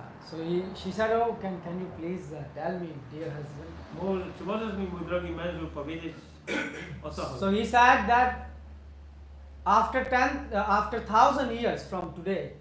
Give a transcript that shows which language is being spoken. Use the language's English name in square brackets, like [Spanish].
[English] So she said, "Oh, can you please tell me, dear husband?" [Polish] Czy możesz mi, mój drogi mężu, powiedzieć, o co chodzi? [English] So he said that after 1000 years from today,